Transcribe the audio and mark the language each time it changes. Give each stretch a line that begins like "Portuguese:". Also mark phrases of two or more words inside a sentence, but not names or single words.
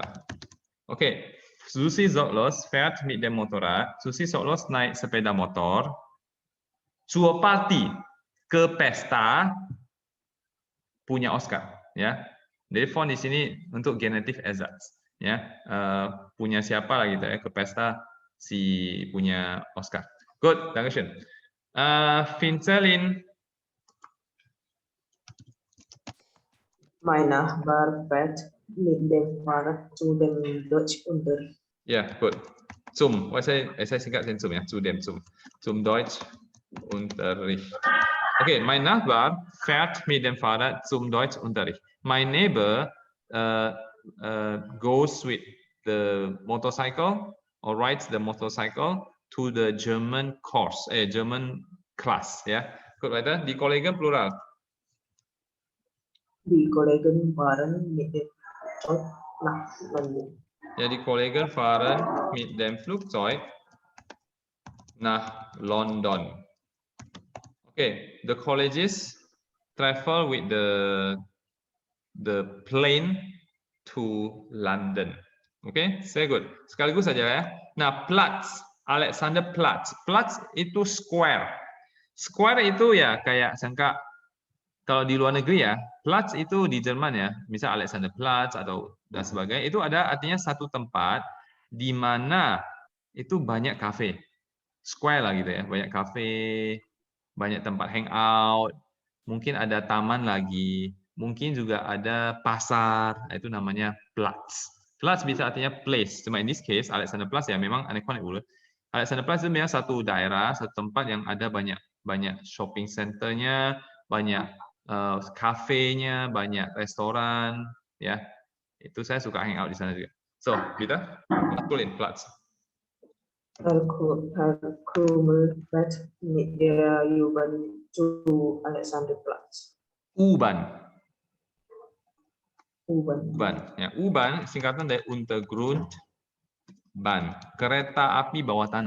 German: Oke, Susi Sorglos fährt mit dem Motorrad.
Indonesian: Susi Sorglos naik sepeda motor.
German: Zur Party,
Indonesian: ke pesta punya Oscar, ya. Jadi von di sini untuk genitif ersatz, ya. Punya siapa lah gitu ya, ke pesta si punya Oscar.
English: Good,
German: dankeschön. Vincelin. Mein Nachbar fährt mit dem Fahrrad zu dem Deutschunterricht. Ja, gut.
Indonesian: Saya singkat zum ya, zum Deutschunterricht.
German: Okay, mein Nachbar fährt mit dem Fahrrad zum Deutschunterricht.
English: My neighbor goes with the motorcycle or rides the motorcycle to the German course, German class,
Indonesian: ya.
German: Gut, weiter. Die Kollegen plural. Die Kollegen fahren mit dem Flugzeug nach London. Ja, die Kollegen fahren mit dem Flugzeug nach London.
English: Okay, the colleges travel with the plane to London. Okay, sehr good.
Indonesian: Sekaligus saja ya. Nah,
German: Platz, Alexanderplatz.
Indonesian: Platz itu square. Square itu ya kayak sangka kalau di luar negeri ya, Platz itu di Jerman ya, misal Alexanderplatz atau dan sebagainya, itu ada artinya satu tempat di mana itu banyak kafe. Square lah gitu ya, banyak kafe, banyak tempat hangout, mungkin ada taman lagi, mungkin juga ada pasar, itu namanya Platz. Platz bisa artinya place, cuma
English: in this case
Indonesian: Alexanderplatz ya memang aneh-aneh dulu. Alexanderplatz itu memang satu daerah, satu tempat yang ada banyak
English: shopping centernya,
Indonesian: banyak kafenya, banyak restoran, ya. Itu saya suka hangout di sana juga. So, kita maskulin Platz.
German: Herr Krümel fährt mit der U-Bahn zu Alexanderplatz. U-Bahn. U-Bahn.
Indonesian: Ya, U-Bahn singkatan dari Untergrundbahn, kereta api bawah tanah.